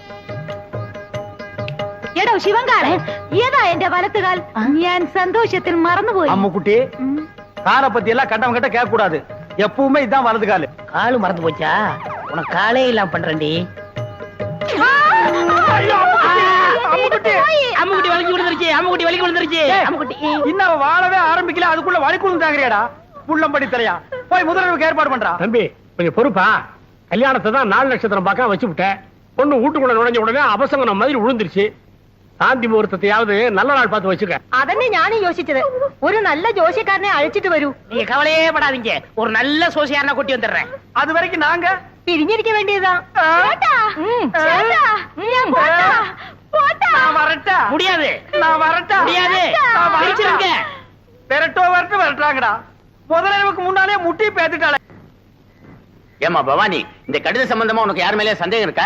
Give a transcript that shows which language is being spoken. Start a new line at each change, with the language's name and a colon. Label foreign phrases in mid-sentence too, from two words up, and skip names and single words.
Malayalam: എടോ ശിവങ്കാളെ, ഏതാ എന്റെ വലത്തുകാൽ? ഞാൻ സന്തോഷത്തിൽ മറന്നുപോയി.
Tamil: அம்முக்குட்டி, காலை பத்தி எல்லாம் கட்டம் கட்ட கேட்க கூடாது. எப்பவுமே இதான் வலது காலு. காலு மறந்து போச்சா? உனக்கு காலே இல்லாம பண்றேன்டி. அம்முக்குட்டி வலிக்கு விழுந்துருச்சு. அம்முக்குட்டி வலிக்கு விழுந்துருச்சு. அம்முக்குட்டி இன்னும் வாழவே ஆரம்பிக்கல, அதுக்குள்ள வலிக்குழுந்து தாங்கறியாடா? புள்ளம்படி தலையா, போய் முதல்வருக்கு ஏற்பாடு பண்றா. தம்பி கொஞ்சம் பொறுப்பா. கல்யாணத்தை தான் 4 நட்சத்திரம் பார்க்க வச்சு விட்டேன். பொண்ணு வீட்டுக்குள்ள நுழைஞ்ச உடனே அபசங்கனம் மாதிரி விழுந்துருச்சு. சாந்தி முகூர்த்தத்தையாவது நல்ல நாள் பார்த்து வச்சுக்க.
Malayalam: അതന്നെ ഞാനും യോசிச்சது. ഒരു നല്ല ജോഷിക്കാരനെ അഴിച്ചിട്ട് വരൂ.
Tamil: நீங்க கவலையே படாதீங்க, ஒரு நல்ல சோசியான கூட்டி வந்துடுறேன். அது வரைக்கும் நாங்க
Malayalam: പിരിഞ്ഞിരിക്ക വേണ്ടിയതാ.
Tamil: முடியாது, நான் வரட்டா? முடியாது. பிரிச்சிருங்க. விரட்டோ வரட்டு வரட்டாங்கடா. முதலமைக்கு முன்னாலே முட்டி பேத்துட்டாளே. ஏமா பவானி, இந்த கடித சம்பந்தமா உனக்கு யார் மேலே சந்தேகம் இருக்கா?